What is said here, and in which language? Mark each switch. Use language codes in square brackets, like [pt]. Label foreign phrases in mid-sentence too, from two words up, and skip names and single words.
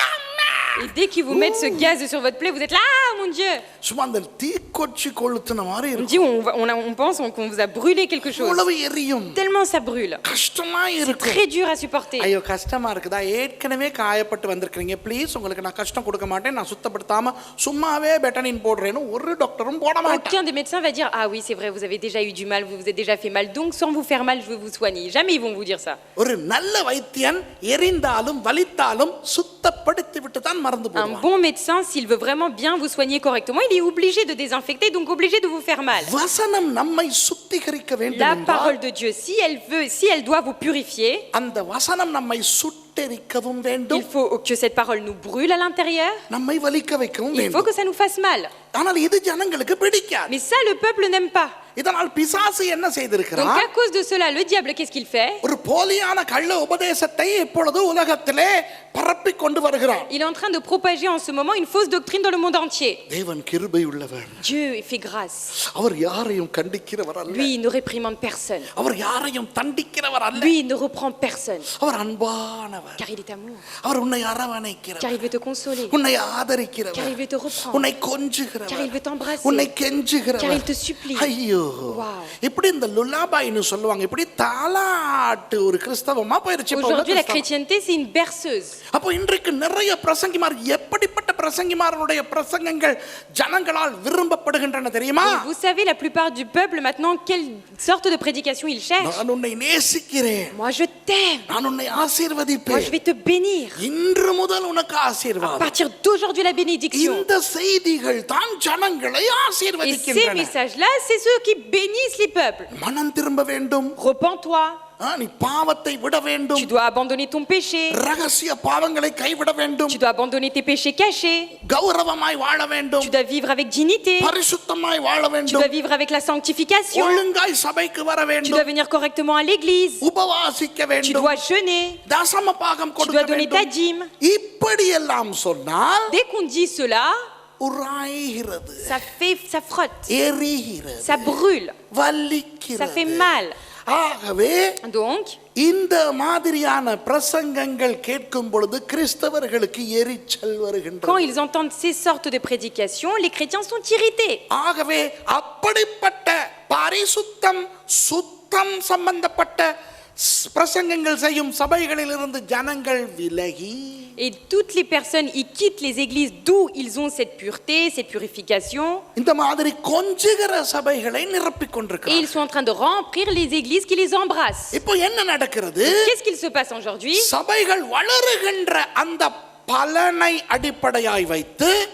[fr] Et dès qu'ils vous mettent ce gaz sur votre plaie, vous êtes là, ah mon Dieu! [ta] சும்மா அந்த தீக்கொச்சி கொளுத்துன மாதிரி [fr] On [ta] இருக்கும். [fr] dit, on pense qu'on vous a brûlé quelque chose. [ta] உளவு எரியும், [fr] Tellement ça brûle. [ta] கஷ்டமா [fr] C'est [ta] இருக்கும். [fr] très dur à supporter. [ta] ஐயோ கஷ்டமா இருக்குதா? ஏற்கனவே காயப்பட்டு வந்திருக்கீங்க, ப்ளீஸ் உங்களுக்கு நான் கஷ்டம் கொடுக்க மாட்டேன், நான் சுத்தப்படுத்தாம சும்மாவே பெட்டனின் போடுறேன்னு ஒரு டாக்டரும் போட மாட்டாங்க. [fr] Aucun des médecins va dire, ah oui, c'est vrai, vous avez déjà eu du mal, vous vous êtes déjà fait mal, donc sans vous faire mal, je veux vous soigner. Jamais ils vont vous dire ça. [ta] ஒரு நல்ல வைத்தியன் எரிந்தாலும் வலித்தாலும் சுத்தப்படுத்தி விட்டு தான் மருந்து [fr] Un [ta] போடுவான். [fr] bon médecin, s'il veut vraiment bien vous soigner correctement, il est obligé de désinfecter, donc obligé de vous faire mal. [ta] வசனம் நம்மை சுத்திகரிக்க வேண்டும் [fr] La [ta] என்றால் [fr] parole de Dieu, si elle doit vous purifier, [ta] அந்த வசனம் நம்மை சுட்டெரிக்கவும் வேண்டும், [fr] il faut que cette parole nous brûle à l'intérieur, [ta] நம்மை வலிக்க வைக்கவும் [fr] il faut [ta] வேண்டும். [fr] que ça nous fasse mal. [ta] ஆனால் இது ஜனங்களுக்கு பிடிக்காது. [fr] Mais ça, le peuple n'aime pas. [ta] இதனால் பிசாசு என்ன [fr] Donc [ta] செய்திருக்கிறான்? [fr] à cause de cela, le diable, qu'est-ce qu'il fait? [ta] ஒரு போலியான கள்ள உபதேசத்தை இப்பொழுது உலகத்திலே பரப்பி கொண்டு வருகிறான். [fr] Il est en train de propager en ce moment une fausse doctrine dans le monde entier. [ta] தேவன் கிருபை உள்ளவர். [fr] Dieu fait grâce. [ta] அவர் யாரையும் கண்டிக்கிறவர் அல்ல. [fr] Lui, il ne réprimande personne. [ta] அவர் யாரையும் தண்டிக்கிறவர் அல்ல. [fr] Lui, il ne reprend personne. [ta] அவர் அன்பானவர். [fr] Car il est amour. [ta] அவர் உன்னை [fr] Car [ta] அரவணைக்கிறவர். [fr] il veut te consoler. [ta] உன்னை [fr] Car [ta] ஆதரிக்கிறவர். [fr] il veut te reprendre. [ta] உன்னை கொஞ்சுகிறவர். [fr] Car il veut t'embrasser. [ta] உன்னை கெஞ்சுகிறவர். [fr] Car il te supplie. [ta] ஐயோ, Wow. இப்படி இந்த லுலாபாயின்னு சொல்லுவாங்க, இப்படி தாலாட்டு ஒரு கிறிஸ்தவமா போயிருச்சு இப்ப உள்ள [fr] Aujourd'hui, la [ta] கிறிஸ்தவம். [fr] chrétienté, c'est une berceuse. [ta] அப்போ இன்றைக்கு நிறைய பிரசங்கிமார், எப்படிப்பட்ட பிரசங்கிமாரனுடைய பிரசங்கங்கள் ஜனங்களால் விரும்பப்படுகின்றன தெரியுமா? [fr] Et vous savez, la plupart du peuple, maintenant, quelle sorte de prédication ils cherchent? [ta] நான் உன்னை நேசிக்கிறேன், [fr] Moi, je t'aime. [ta] நான் உன்னை [fr] Moi, je [ta] ஆசீர்வதிப்பேன், [fr] vais te bénir. [ta] இன்று முதல் உனக்கு [fr] À [ta] ஆசீர்வாதம். [fr] partir d'aujourd'hui, la bénédiction. [ta] இந்த செய்திகள் தான் ஜனங்களை [fr] Et ces [ta] ஆசீர்வதிக்கின்றன. [fr] messages-là, c'est ceux qui bénissent les peuples. [ta] மனம் திரும்ப வேண்டும், [fr] Repens-toi, [ta] நீ பாவத்தை விட வேண்டும், [fr] Tu dois abandonner ton péché. [ta] ரகசிய பாவங்களை கைவிட வேண்டும், [fr] Tu dois abandonner tes péchés cachés. [ta] கௌரவமாய் வாழ வேண்டும், [fr] Tu dois vivre avec dignité. [ta] பரிசுத்தமாய் வாழ [fr] Tu [ta] வேண்டும், [fr] dois vivre avec la sanctification. [ta] ஒழுங்காய் சபைக்கு வர [fr] Tu [ta] வேண்டும், [fr] dois venir correctement à l'église. [ta] உபவாசிக்க [fr] Tu [ta] வேண்டும், [fr] dois jeûner. [ta] தசம பாகம் [fr] Tu [ta] கொடுக்க [fr] dois donner ta [ta] வேண்டும். [fr] dîme. [ta] இப்படி எல்லாம் சொன்னால் [fr] Dès qu'on dit cela, [ta] உராய்கிறது, [fr] ça frotte, [ta] எரிகிறது, [fr] ça brûle, ça fait [ta] வலிக்கிறது. [fr] mal. [ta] ஆகவே [fr] Donc, [ta] இந்த மாதிரியான பிரசங்கங்கள் கேட்கும் பொழுது கிறிஸ்தவர்களுக்கு எரிச்சல் [fr] quand [ta] வருகின்றது. [fr] ils entendent ces sortes de prédications, les chrétiens sont irrités. [ta] ஆகவே அப்படிப்பட்ட பரிசுத்தம் சுத்தம் சம்பந்தப்பட்ட பிரசங்கங்கள் செய்யும் சபைகளிலிருந்து ஜனங்கள் விலகி [fr] Et toutes les personnes, ils quittent les églises d'où ils ont cette pureté, cette purification. [ta] இந்த மாதிரி கொஞ்சுகிற சபைகளை நிரப்பிக் [fr] Et [ta] கொண்டிருக்கிறார்கள். [fr] ils sont en train de remplir les églises qui les embrassent. [ta] இப்போ என்ன நடக்கிறது? [fr] Qu'est-ce qu'il se passe aujourd'hui? [ta] சபைகள் வளருகின்ற அந்த பலனை அடிப்படையாய் வைத்து